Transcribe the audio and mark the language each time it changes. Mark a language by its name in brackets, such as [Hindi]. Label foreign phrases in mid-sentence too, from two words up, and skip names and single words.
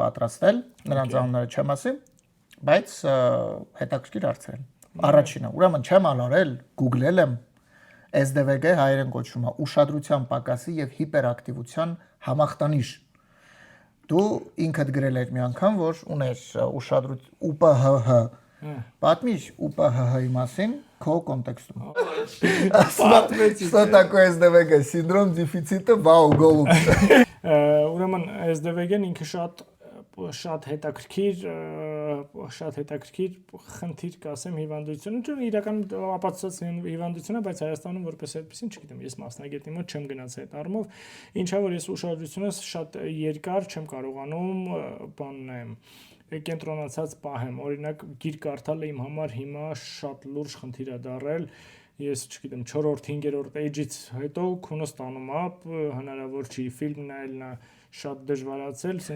[Armenian] պատրաստել, նրանց անունները չեմ ասի, բայց հետաքրքիր հարցեր են։ Առաջինը, ուրեմն չեմ ալարել, Google-ել եմ, SDVG հայերեն կոչվում է ուշադրության պակասի եւ հիպերակտիվության համախտանիշ։ Դու ինքդ գրել ես մի անգամ, որ ուներ ուշադրություն ՈՒՊՀՀ։ Պատմիր ՈՒՊՀՀ-ի մասին քո կոնտեքստում։ [Russian] Что такое SDVG? Синдром дефицита вау голубь։ [Armenian] Ուրեմն SDVG-ն ինքը շատ հետաքրքիր խնդիր կասեմ հիվանդությունը, չէ, իրականում ապացուցած հիվանդություն է, բայց Հայաստանում որպես այդպեսին չգիտեմ, ես մասնագետի մոտ չեմ գնաց այդ առումով, ինչա որ ես ուշադրությունս շատ երկար չեմ կարողանում բաննեմ կենտրոնացած պահեմ, օրինակ գիր կարդալը իմ համար հիմա շատ լուրջ խնդիր է դառել, ես չգիտեմ 4-րդ, 5-րդ էջից հետո քունս տանում է, հնարավոր չի ֆիլմ նայելն է շատ դժվարացել, sense